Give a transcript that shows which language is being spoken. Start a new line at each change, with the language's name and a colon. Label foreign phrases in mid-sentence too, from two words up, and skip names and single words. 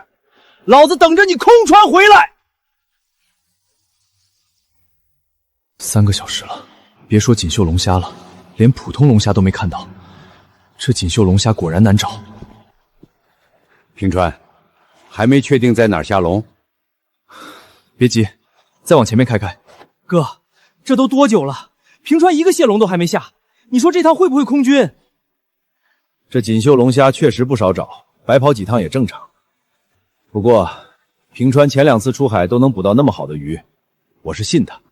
Chinese: 老子等着你空船回来！3个小时了，别说锦绣龙蝦了，连普通龙蝦都没看到。这锦绣龙蝦果然难找。平川，还没确定在哪儿下龍？別急，再往前面開開。哥，這都多久了？平川一個蟹龍都還沒下，你說這趟會不會空軍？這錦繡龍蝦確實不少找，白跑幾趟也正常。不過，平川前2次出海都能捕到那麼好的魚，我是信他。